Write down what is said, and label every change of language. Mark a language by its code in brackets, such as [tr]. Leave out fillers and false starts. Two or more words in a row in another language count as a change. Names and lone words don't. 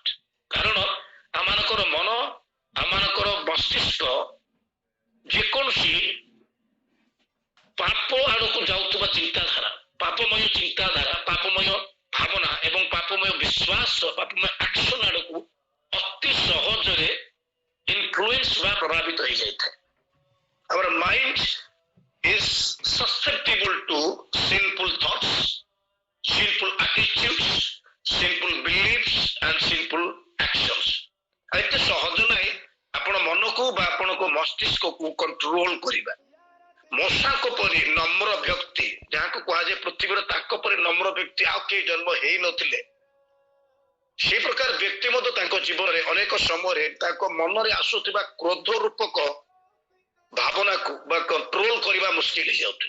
[or] କାରଣ ଆମମାନଙ୍କର ମନ, ଆମମାନଙ୍କର ମସ୍ତିଷ୍କ ଯେକୌଣସି ପାପ ଆଡକୁ ଯାଉଥିବା ଚିନ୍ତାଧାରା, ପାପମୟ ଚିନ୍ତାଧାରା, ପାପମୟ ଭାବନା ଏବଂ ପାପମୟ ବିଶ୍ୱାସ, ପାପମୟ ଆକ୍ସନ ଆଡକୁ ଅତି ସହଜରେ ଇନଫ୍ଲୁଏନ୍ସ ବା ପ୍ରଭାବିତ ହେଇଯାଇଥାଏ। [en] ଆମର ମାଇଣ୍ଡ is susceptible to sinful thoughts, sinful attitudes, sinful beliefs and sinful actions। [or] ଏତେ ସହଜ ନାହିଁ ଆପଣ ମନକୁ ବା ଆପଣଙ୍କ ମସ୍ତିଷ୍କକୁ କଣ୍ଟ୍ରୋଲ କରିବା। ମଶାଙ୍କ ପରି ନମ୍ର ବ୍ୟକ୍ତି, ଯାହାକୁ କୁହାଯାଏ ପୃଥିବୀର ତାଙ୍କ ପରି ନମ୍ର ବ୍ୟକ୍ତି ଆଉ କେହି ଜନ୍ମ ହେଇନଥିଲେ, ସେ ପ୍ରକାର ବ୍ୟକ୍ତି ମଧ୍ୟ ତାଙ୍କ ଜୀବନରେ ଅନେକ ସମୟରେ ତାଙ୍କ ମନରେ ଆସୁଥିବା କ୍ରୋଧ ରୂପକ ଭାବନାକୁ ବା କଣ୍ଟ୍ରୋଲ କରିବା ମୁସ୍କିଲ ହେଇଯାଉଥିଲା।